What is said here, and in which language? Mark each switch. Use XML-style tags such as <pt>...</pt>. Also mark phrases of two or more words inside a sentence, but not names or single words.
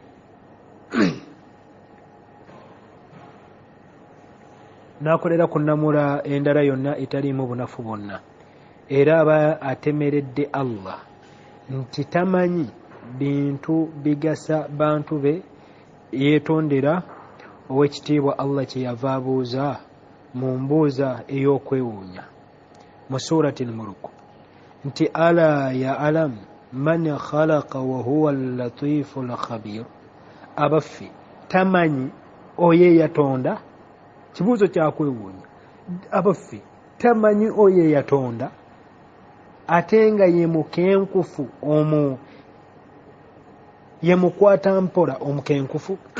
<lg>n'akolera ku nnamula endala yonna etaliimu bunafu bwonna, era aba atemeredde Allah nti tamanyi bintu bigasa bantu be yeetondera. Ow'ekitiibwa Allah kyeyava abuuza mu mbuuza ey'okwewuunya mu surati al-Mulk nti</lg> <ar>ألا يعلم من خلق وهو اللطيف الخبير,</ar> <lg>abaffe tamanyi oyo yatonda. Kibuuzo kyakwewuunya, abaffe tamanyi oyo yatonda ate nga ye mukenkufu ye mukwata mpola omukenkufu.</lg>